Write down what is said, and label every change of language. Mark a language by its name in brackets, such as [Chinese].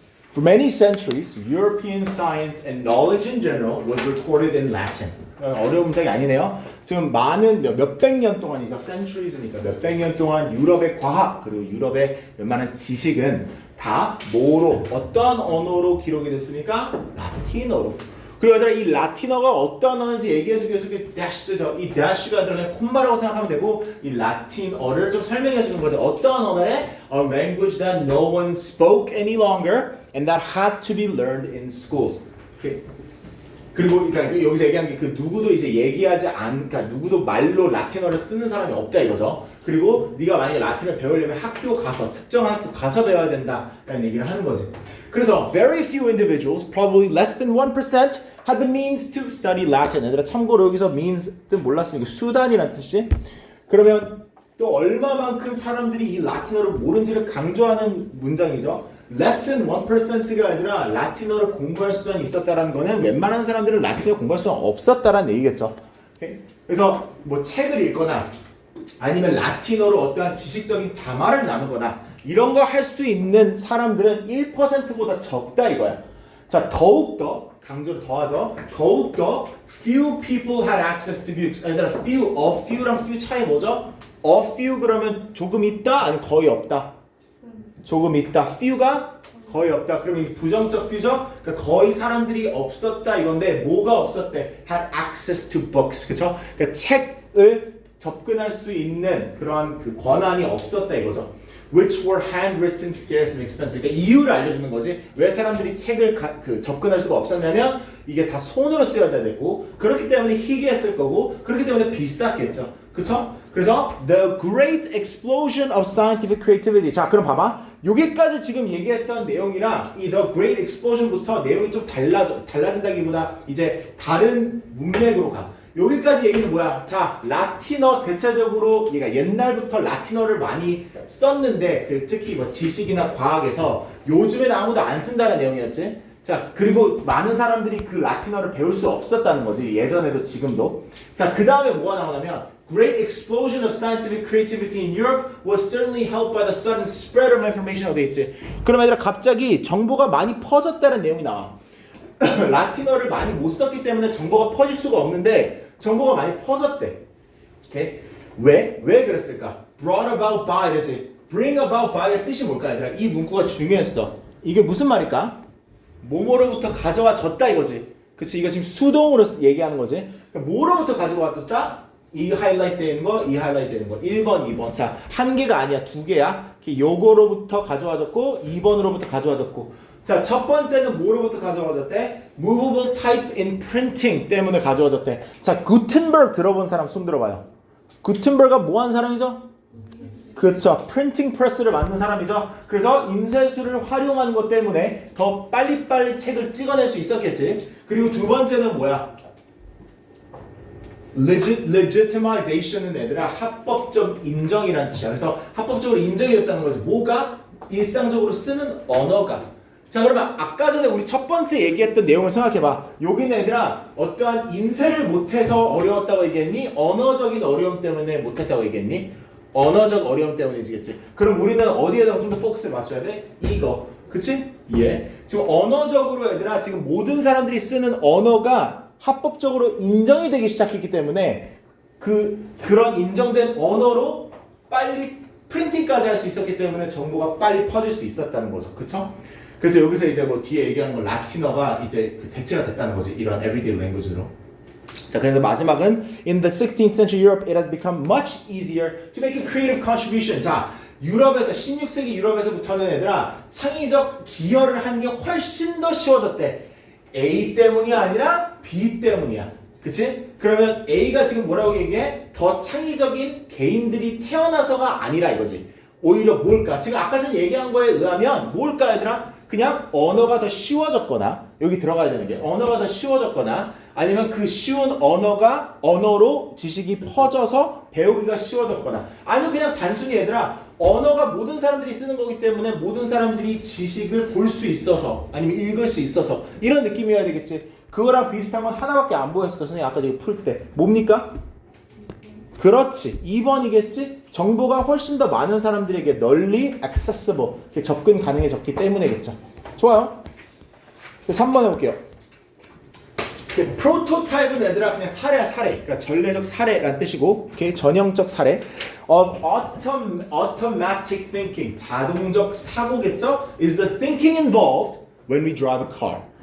[English] For many centuries, European science and knowledge in general was recorded in Latin. [Korean] 어려운 문장이 아니네요. 지금 많은 몇백 년 동안이죠. centuries니까 몇백 년 동안 유럽의 과학 그리고 유럽의 웬만한 지식은 다 뭐로 어떤 언어로 기록이 됐습니까? 라틴어로. 그리고 얘들아 이 라틴어가 어떤 언어인지 얘기해주기 위해서 이 dash죠. 이 dash가 들어가는 콤마라고 생각하면 되고 이 라틴어를 좀 설명해주는 거죠. 어떤 언어래? [English] A language that no one spoke any longer and that had to be learned in schools. Okay. [Korean] 그리고 그러니까 여기서 얘기한 게 그 누구도 이제 얘기하지 그러니까 누구도 말로 라틴어를 쓰는 사람이 없다 이거죠. 그리고 네가 만약에 라틴어를 배우려면 학교 가서 특정한 학교 가서 배워야 된다라는 얘기를 하는 거지. [English] 그래서 very few individuals, probably less than 1%, had the means to study Latin. [Korean] 얘들아 참고로 여기서 means 뜻 몰랐으니까 수단이란 뜻이지. 그러면 또 얼마만큼 사람들이 이 라틴어를 모른지를 강조하는 문장이죠. less than 1% 가 아니라 라틴어를 공부할 수단이 있었다라는 거는 웬만한 사람들은 라틴어 공부할 수는 없었다라는 얘기겠죠. 오케이? 그래서 뭐 책을 읽거나 아니면 라틴어로 어떠한 지식적인 담화를 나누거나 이런 거 할 수 있는 사람들은 1%보다 적다 이거야. 자, 더욱더 강조를 더하죠. [English] 더욱더 few people had access to books. [Korean] 아니라 few랑 few 차이 뭐죠? a few 그러면 조금 있다 아니면 거의 없다. 조금 있다. few가 거의 없다. 그러면 이 부정적 few죠? 그러니까 거의 사람들이 없었다 이건데 뭐가 없었대? [English] had access to books. 그쵸? [Korean] 그러니까 책을 접근할 수 있는 그러한 그 권한이 없었다 이거죠. [English] Which were handwritten, scarce and expensive. [Korean] 그러니까 이유를 알려주는 거지. 왜 사람들이 책을 접근할 수가 없었냐면 이게 다 손으로 쓰여져야 되고 그렇기 때문에 희귀했을 거고 그렇기 때문에 비쌌겠죠. 그쵸? 그래서 [English] the great explosion of scientific creativity. [Korean] 자, 그럼 봐봐. 여기까지 지금 얘기했던 내용이랑 이 the great explosion부터 내용이 좀 달라진다기보다 이제 다른 문맥으로 가. 여기까지 얘기는 뭐야? 자, 라틴어 대체적으로 얘가 옛날부터 라틴어를 많이 썼는데 특히 뭐 지식이나 과학에서 요즘엔 아무도 안 쓴다는 내용이었지. 자, 그리고 많은 사람들이 그 라틴어를 배울 수 없었다는 거지. 예전에도 지금도. 자, 그 다음에 뭐가 나오냐면 [English] Great explosion of scientific creativity in Europe was certainly helped by the sudden spread of information. [Korean] 어디 있지? 그럼 얘들아 갑자기 정보가 많이 퍼졌다는 내용이 나와. 라틴어를 많이 못 썼기 때문에 정보가 퍼질 수가 없는데 정보가 많이 퍼졌대. 오케이? 왜 그랬을까? [English] Brought about by 이랬지. [Korean] Bring about by의 뜻이 뭘까 얘들아? 이 문구가 중요했어. 이게 무슨 말일까? 뭐뭐로부터 가져와졌다 이거지. 그치? 이거 지금 수동으로 얘기하는 거지. 그러니까 뭐로부터 가져와졌다? 이 하이라이트 되는 거, 이 하이라이트 되는 거. 1번, 2번. 자, 한 개가 아니야. 두 개야. 요거로부터 가져와졌고 2번으로부터 가져와졌고. 자, 첫 번째는 뭐로부터 가져와졌대? [English] Movable type in printing [Korean] 때문에 가져와졌대. 자, 구텐버그 들어본 사람 손 들어봐요. 구텐버그가 뭐 한 사람이죠? 그렇죠. 프린팅 프레스를 만든 사람이죠. 그래서 인쇄술을 활용하는 것 때문에 더 빨리빨리 책을 찍어낼 수 있었겠지. 그리고 두 번째는 뭐야? legitimization은 얘들아 합법적 인정이라는 뜻이야. 그래서 합법적으로 인정이 됐다는 거지. 뭐가? 일상적으로 쓰는 언어가. 자, 그러면 아까 전에 우리 첫 번째 얘기했던 내용을 생각해봐. 여기는 얘들아 어떠한 인쇄를 못해서 어려웠다고 얘기했니? 언어적인 어려움 때문에 못했다고 얘기했니? 언어적 어려움 때문이지겠지. 그럼 우리는 어디에다가 좀 더 포커스를 맞춰야 돼? 이거. 그치? 예. 지금 언어적으로 얘들아 지금 모든 사람들이 쓰는 언어가 합법적으로 인정이 되기 시작했기 때문에 그런 인정된 언어로 빨리 프린팅까지 할 수 있었기 때문에 정보가 빨리 퍼질 수 있었다는 거죠. 그쵸? 그래서 여기서 이제 뭐 뒤에 얘기하는 거 라틴어가 이제 대체가 됐다는 거지. 이런 [English] everyday language [Korean] 로. 자, 그래서 마지막은 [English] In the 16th century Europe, it has become much easier to make a creative contribution. [Korean] 자, 유럽에서 16세기 유럽에서부터는 얘들아 창의적 기여를 하는 게 훨씬 더 쉬워졌대. A 때문이 아니라 B 때문이야. 그치? 그러면 A가 지금 뭐라고 얘기해? 더 창의적인 개인들이 태어나서가 아니라 이거지. 오히려 뭘까? 지금 아까 전에 얘기한 거에 의하면 뭘까 얘들아? 그냥 언어가 더 쉬워졌거나 여기 들어가야 되는 게 언어가 더 쉬워졌거나 아니면 그 쉬운 언어로 지식이 퍼져서 배우기가 쉬워졌거나 아니면 그냥 단순히 얘들아 언어가 모든 사람들이 쓰는 거기 때문에 모든 사람들이 지식을 볼 수 있어서 아니면 읽을 수 있어서 이런 느낌이어야 되겠지. 그거랑 비슷한 건 하나밖에 안 보였어. 선생님 아까 저기 풀 때. 뭡니까? 그렇지. 2번이겠지? 정보가 훨씬 더 많은 사람들에게 널리 accessible, 접근 가능해졌기 때문에겠죠. 좋아요. 3번 해볼게요. 프로토타입은 얘들아 그냥 사례야 사례. 그러니까 전례적 사례란 뜻이고 전형적 사례. [English] of automatic thinking, [Korean] 자동적 사고겠죠? [English] is the thinking involved when we drive a car.